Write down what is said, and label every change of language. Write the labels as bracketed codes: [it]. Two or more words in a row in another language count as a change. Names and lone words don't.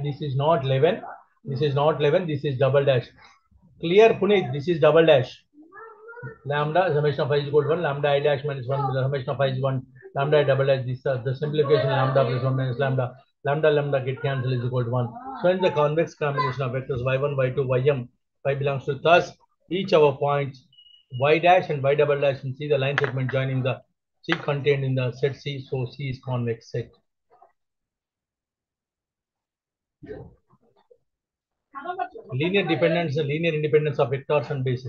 [en] This is not 11. This is not 11. This is double dash. Clear, Puneet? This is double dash. Lambda summation of I is equal to 1. Lambda I dash minus 1. The summation of I is 1. Lambda I double dash. This the simplification lambda plus 1 minus lambda. Lambda get cancelled is equal to 1. So in the convex combination of vectors y1, y2, ym, y belongs to thus each of our points y dash and y double dash, and see the line segment joining the C contained in the set C. So C is convex set. Linear dependence and linear independence of vectors and bases.